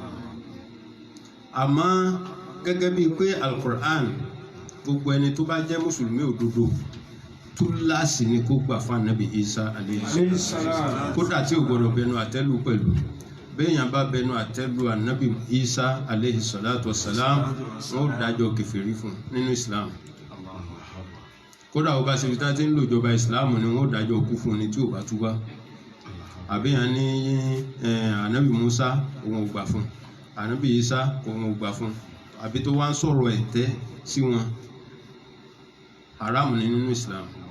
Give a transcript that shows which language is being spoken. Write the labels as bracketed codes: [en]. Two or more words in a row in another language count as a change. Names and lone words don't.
[yo] àmọ́ gẹ́gẹ́ bíi pé alukur'an gbogbo ẹni tó bá jẹ́ mùsùlùmí òdodo túláàsì ni kó gbà fún anabi Isa [ar] عليه السلام. [yo] kódà tí ò gbọdọ̀ bẹnu àtẹ́lù pẹ̀lú béèyàn bá bẹnu àtẹ́lù anabi Isa [ar] عليه الصلاة والسلام [yo] wọn ò dájọ́ kèfèrí fún nínú Islam. kódà ó bá ṣe fi tá ti ń lò ìjọba Islam ni wọn ò dájọ́ kú fún ni tí ò bá túbá. àbíyàn ní anabi Musa òun ò gbà fún, anabi Isa òun ò gbà fún, àbí tó wá ń sọ̀rọ̀ ẹ̀tẹ́ sí wọn, haramu ni nínú Islam.